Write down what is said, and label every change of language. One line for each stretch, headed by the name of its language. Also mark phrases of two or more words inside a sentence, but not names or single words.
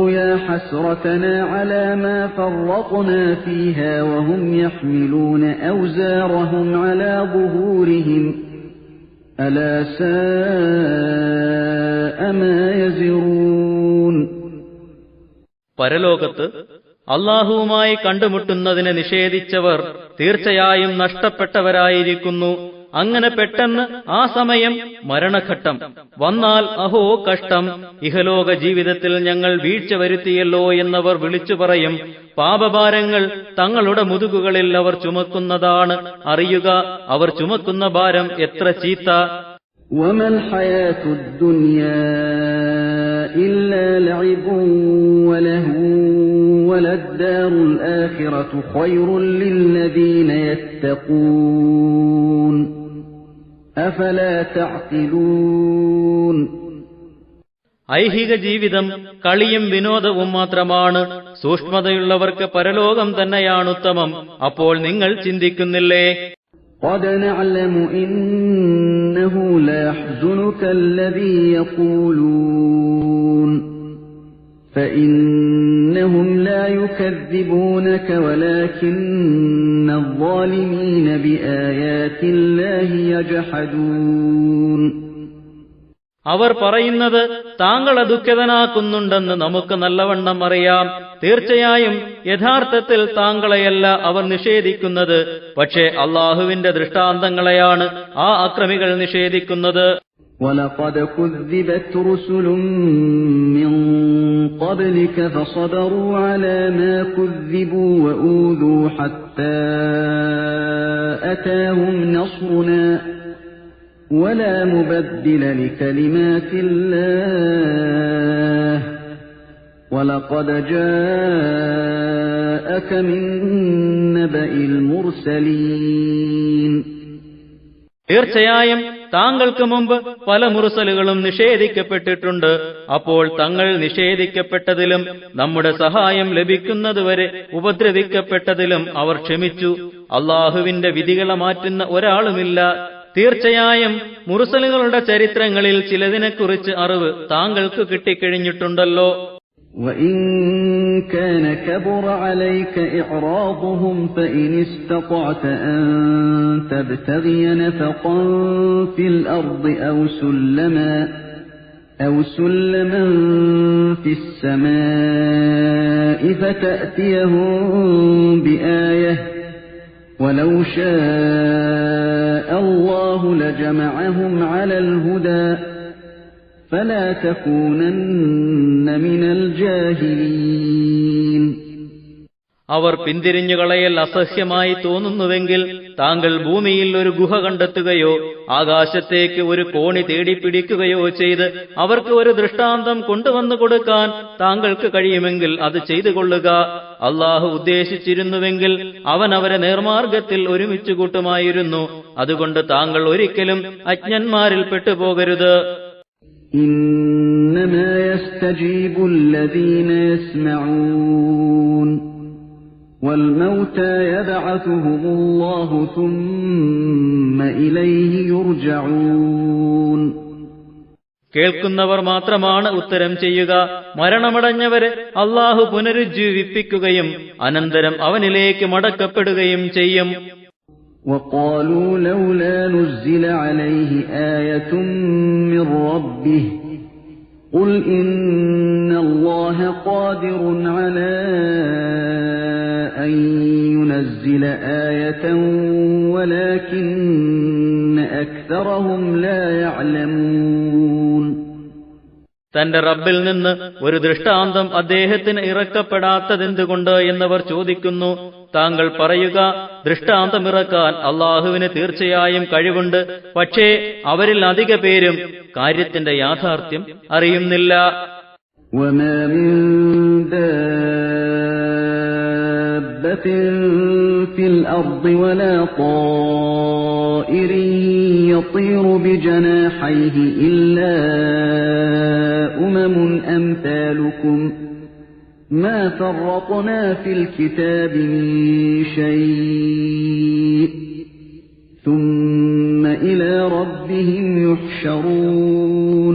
Arabic: يا حسرتنا على ما فرطنا فيها وهم يحملون أوزارهم على ظهورهم ألا ساء ما يزرون.
Malayalam: പരലോകത്ത് അള്ളാഹുവുമായി കണ്ടുമുട്ടുന്നതിനെ നിഷേധിച്ചവർ തീർച്ചയായും നഷ്ടപ്പെട്ടവരായിരിക്കുന്നു. അങ്ങനെ പെട്ടെന്ന് ആ സമയം മരണഘട്ടം വന്നാൽ അഹോ കഷ്ടം, ഇഹലോക ജീവിതത്തിൽ ഞങ്ങൾ വീഴ്ച വരുത്തിയല്ലോ എന്നവർ വിളിച്ചു പറയും. പാപഭാരങ്ങൾ തങ്ങളുടെ മുതുകുകളിൽ അവർ ചുമക്കുന്നതാണ്. അറിയുക, അവർ ചുമക്കുന്ന ഭാരം എത്ര ചീത്ത.
Arabic: وما الحياة الدنيا إلا لعب ولهو وللدار الآخرة خير للذين يتقون أفلا تعقلون.
Malayalam: ഐഹിക ജീവിതം കളിയും വിനോദവും മാത്രമാണ്. സൂക്ഷ്മതയുള്ളവർക്ക് പരലോകം തന്നെയാണുത്തമം. അപ്പോൾ നിങ്ങൾ ചിന്തിക്കുന്നില്ലേ?
Arabic: قد نعلم إنه ليحزنك الذي يقولون فإنهم لا يكذبونك ولكن الظالمين بآيات الله يجحدون.
Malayalam: അവർ പറയുന്നത് താങ്കളെ ദുഃഖിതനാക്കുന്നുണ്ടെന്ന് നമുക്ക് നല്ലവണ്ണം അറിയാം. തീർച്ചയായും യഥാർത്ഥത്തിൽ താങ്കളെയല്ല അവർ നിഷേധിക്കുന്നത്, പക്ഷേ അള്ളാഹുവിന്റെ ദൃഷ്ടാന്തങ്ങളെയാണ് ആ അക്രമികൾ നിഷേധിക്കുന്നത്.
Arabic: وَلَقَدْ كُذِّبَتْ رُسُلٌ مِّن قَبْلِكَ فَصَبَرُوا عَلَى مَا كُذِّبُوا وَأُوذُوا حَتَّى أَتَاهُمْ نَصْرُنَا وَلَا مُبَدِّلَ لِكَلِمَاتِ اللَّهِ وَلَقَدْ جَاءَكَ مِن نَّبَإِ الْمُرْسَلِينَ.
Malayalam: തീർച്ചയായും താങ്കൾക്ക് മുമ്പ് പല മുർസലുകളും നിഷേധിക്കപ്പെട്ടിട്ടുണ്ട്. അപ്പോൾ തങ്ങൾ നിഷേധിക്കപ്പെട്ടതിലും നമ്മുടെ സഹായം ലഭിക്കുന്നതുവരെ ഉപദ്രവിക്കപ്പെട്ടതിലും അവർ ക്ഷമിച്ചു. അള്ളാഹുവിന്റെ വിധികളെ മാറ്റുന്ന ഒരാളുമില്ല. തീർച്ചയായും മുർസലുകളുടെ ചരിത്രങ്ങളിൽ ചിലതിനെക്കുറിച്ച് അറിവ് താങ്കൾക്ക് കിട്ടിക്കഴിഞ്ഞിട്ടുണ്ടല്ലോ.
Arabic: وَإِن كَانَ كَبُرَ عَلَيْكَ إِعْرَاضُهُمْ فَإِنِ اسْتَطَعْتَ أَن تَبْتَغِيَ نَفَقًا فِي الْأَرْضِ أَوْ سُلَّمًا فِي السَّمَاءِ فَتَأْتِيَهُم بِآيَةٍ وَلَوْ شَاءَ اللَّهُ لَجَمَعَهُمْ عَلَى الْهُدَى فَلَا تَكُونَنَّ مِنَ الْجَاهِلِينَ.
Malayalam: അവർ പിന്തിരിഞ്ഞുകളയൽ അസഹ്യമായി തോന്നുന്നുവെങ്കിൽ താങ്കൾ ഭൂമിയിൽ ഒരു ഗുഹ കണ്ടെത്തുകയോ ആകാശത്തേക്ക് ഒരു കോണി തേടിപ്പിടിക്കുകയോ ചെയ്ത് അവർക്ക് ഒരു ദൃഷ്ടാന്തം കൊണ്ടുവന്നു കൊടുക്കാൻ താങ്കൾക്ക് കഴിയുമെങ്കിൽ അത് ചെയ്തു കൊള്ളുക. അള്ളാഹു ഉദ്ദേശിച്ചിരുന്നുവെങ്കിൽ അവൻ അവരെ നേർമാർഗത്തിൽ ഒരുമിച്ചു കൂട്ടുമായിരുന്നു. അതുകൊണ്ട് താങ്കൾ ഒരിക്കലും അജ്ഞന്മാരിൽ പെട്ടുപോകരുത്.
Arabic: إنما يستجيب الذين يسمعون والموتى يبعثهم الله ثم إليه يرجعون.
Malayalam: കേൾക്കുന്നവർ മാത്രമാണ് ഉത്തരം ചെയ്യുക. മരണമടഞ്ഞവരെ അള്ളാഹു പുനരുജ്ജീവിപ്പിക്കുകയും അനന്തരം അവനിലേക്ക് മടക്കപ്പെടുകയും ചെയ്യും.
Arabic: وقالوا لولا نزل عليه آية من ربه قل إن الله قادر على أن ينزل آية ولكن أكثرهم لا يعلمون.
Malayalam: തന്റെ റബ്ബിൽ നിന്ന് ഒരു ദൃഷ്ടാന്തം അദ്ദേഹത്തിന് ഇറക്കപ്പെടാത്തതെന്തുകൊണ്ട് എന്നവർ ചോദിക്കുന്നു. താങ്കൾ പറയുക, ദൃഷ്ടാന്തമിറക്കാൻ അള്ളാഹുവിന് തീർച്ചയായും കഴിവുണ്ട്. പക്ഷേ അവരിൽ അധിക പേരും കാര്യത്തിന്റെ യാഥാർത്ഥ്യം അറിയുന്നില്ല.
Arabic: وما من دابة في الأرض ولا طائر يطير بجناحيه إلا أمم أمثالكم ما فرطنا في الكتاب من شيء ثم إلى ربهم يحشرون.